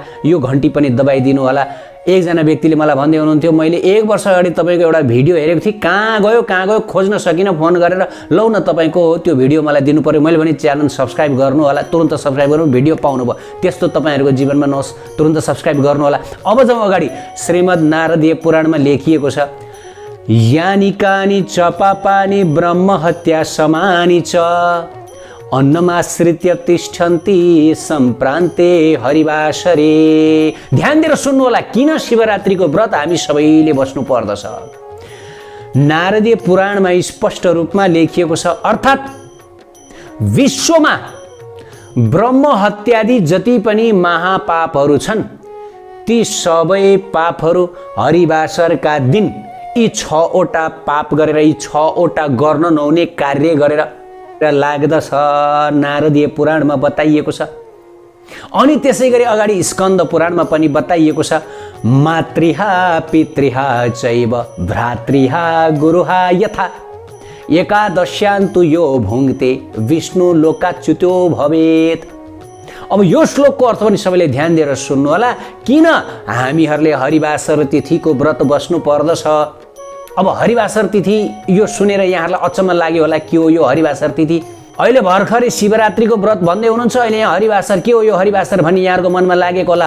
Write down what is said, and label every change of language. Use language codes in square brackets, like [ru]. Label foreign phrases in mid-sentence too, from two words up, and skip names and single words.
[ne] यो घन्टी पनि दबाइदिनु होला। एकजना व्यक्तिले मलाई भन्दै हुनुहुन्थ्यो मैले 1 वर्ष अगाडि तपाईँको एउटा भिडियो हेरेको थिएँ, कहाँ गयो खोज्न सकिनँ, फोन गरेर लौ न तपाईँको त्यो भिडियो मलाई दिनु पर्यो। मैले भने च्यानल सब्स्क्राइब गर्नु होला, तुरुन्त सब्स्क्राइब गर्नु, भिडियो पाउनुभयो। त्यस्तो तपाईँहरूको जीवनमा नहोस्, तुरुन्त सब्स्क्राइब गर्नु होला। अब जाउँ अगाडि। श्रीमद् नारदीय पुराणमा लेखिएको छ [sa] यानि कानि च पापानि ब्रह्म हत्या समानि च अन्नमाश्रित्य तिष्ठन्ति सम्प्रान्ते हरिवासरे। [ne] ध्यान दिएर सुन्नु होला किन शिवरात्रिको व्रत हामी सबैले बस्नु पर्दछ। नारदीय पुराणमा स्पष्ट रूपमा लेखिएको छ अर्थात् विश्वमा ब्रह्म हत्यादि जति पनि महापापहरू छन् ती सबै पापहरू हरिवासरका दिन यी 6 वटा पाप गरेर, यी 6 वटा गर्न नहुने कार्य गरेर लाग्दछ। नारदीय पुराणमा बताइएको छ। अनि त्यसै गरी अगाडि स्कन्द पुराणमा पनि बताइएको छ [sa] मातृहा पितृहा चैव भ्रातृहा गुरुहा यथा एकादश्यान्तु यो भुङ्क्ते विष्णु लोकाच्युतो भवेत्। [ne] अब यो श्लोकको अर्थ पनि सबैले ध्यान दिएर सुन्नु होला किन हामीहरूले हरिवासर तिथिको व्रत बस्नु पर्दछ। अब हरिवासर तिथि यो सुनेर यहाँहरूलाई अचम्म लाग्यो होला के हो यो हरिवासर तिथि। अहिले भर्खरै शिवरात्रिको व्रत भन्दै हुनुहुन्छ, अहिले यहाँ हरिवासर के हो यो हरिवासर भन्ने यहाँहरूको मनमा लागेको होला।